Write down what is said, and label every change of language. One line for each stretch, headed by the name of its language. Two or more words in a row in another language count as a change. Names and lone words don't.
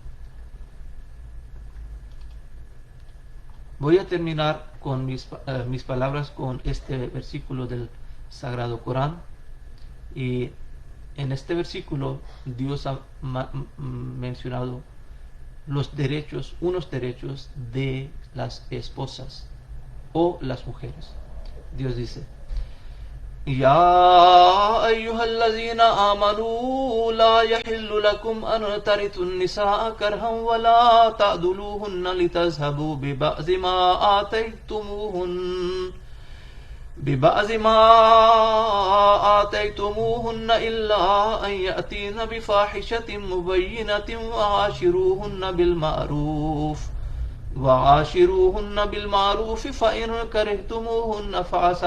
Spanish: Voy a terminar con mis palabras con este versículo del Sagrado Corán. Y en este versículo Dios ha mencionado los derechos, unos derechos de las esposas o las mujeres. Dios dice,
Arabic: يا أيها الذين آمنوا لا يحل لكم أن ترثوا النساء كرها ولا تعضلوهن لتذهبوا ببعض ما آتيتموهن إلا أن يأتين بفاحشة مبينة وعاشروهن بالمعروف فإن كرهتموهن فعسى